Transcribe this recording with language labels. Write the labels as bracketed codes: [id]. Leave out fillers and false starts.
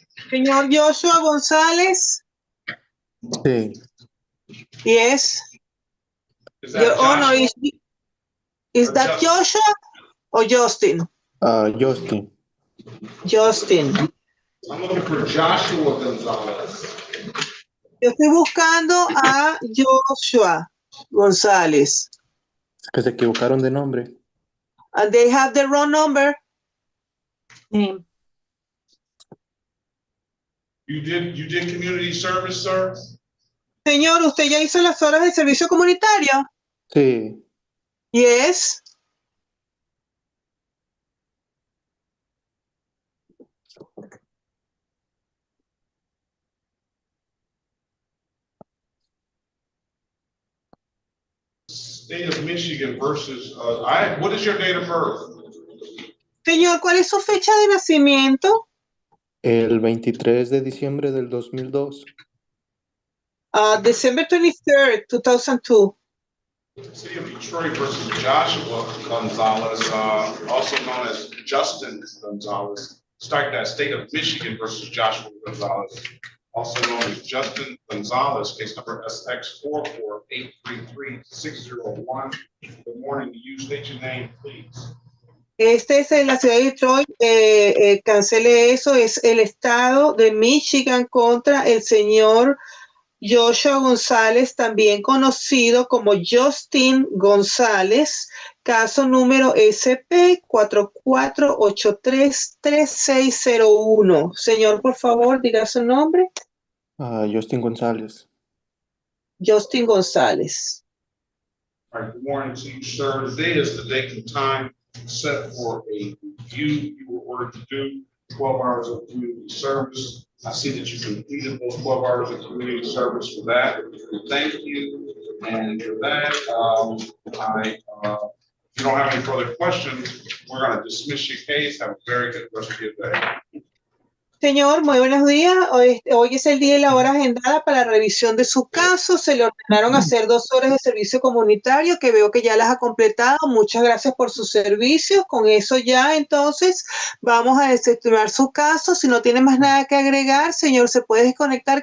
[es] Señor Joshua González. Sí. [en] Yes. Is Your that Honor, Joshua? is that Joshua or Justin? Justin. Justin. I'm looking for Joshua Gonzalez. [es] Yo estoy buscando a Joshua González. Que se equivocaron de nombre. [en] And they have the wrong number. Name. You did community service, sir? [es] Señor, ¿usted ya hizo las horas de servicio comunitario? Sí. [en] Yes. State of Michigan versus, what is your date of birth? [es] Señor, ¿cuál es su fecha de nacimiento? El 23 de diciembre del 2002. [en] December 23rd, 2002. City of Detroit versus Joshua Gonzalez, also known as Justin Gonzalez. Start that. State of Michigan versus Joshua Gonzalez, also known as Justin Gonzalez, case number SX44833-601. Good morning to you. State your name, please. [es] Este es en la ciudad de Detroit, cancele eso, es el estado de Michigan contra el señor Joshua González, también conocido como Justin González, caso número SP4483-3601. Señor, por favor, diga su nombre. Justin González. Justin González. [en] All right, good morning to you, sir. Today is the date and time set for a review. You were ordered to do 12 hours of community service. I see that you completed those 12 hours of community service. For that, thank you. And for that, if you don't have any further questions, we're going to dismiss your case. Have a very good rest of your day. [es] Señor, muy buenos días. Hoy es el día y la hora agendada para la revisión de su caso. Se le ordenaron hacer 2 horas de servicio comunitario, que veo que ya las ha completado. Muchas gracias por sus servicios. Con eso ya, entonces, vamos a desestimar su caso. Si no tiene más nada que agregar, señor, se puede desconectar.